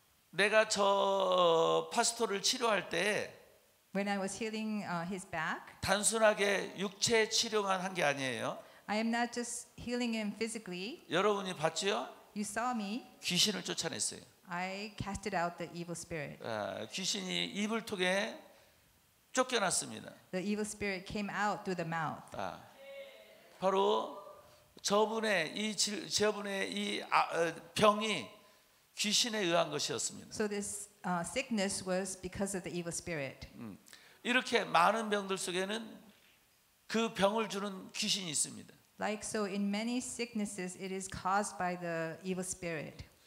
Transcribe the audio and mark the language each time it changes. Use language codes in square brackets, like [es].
[ko] 내가 저 파스토를 치료할 때 [en] When I was healing his back, [ko] 단순하게 육체 치료만 한 게 아니에요. [en] I am not just healing him physically. [ko] 여러분이 봤죠? [en] You saw me. [ko] 귀신을 쫓아냈어요. [en] I casted out the evil spirit. [ko] 귀신이 입을 통해 쫓겨났습니다. [en] The evil spirit came out through the mouth. [ko] 바로 저분의 이 병이 귀신에 의한 것이었습니다. [en] So this sickness was because of the evil spirit. [ko] 이렇게 많은 병들 속에는 그 병을 주는 귀신이 있습니다. [en] Like so, in many sicknesses, it is caused by the evil spirit.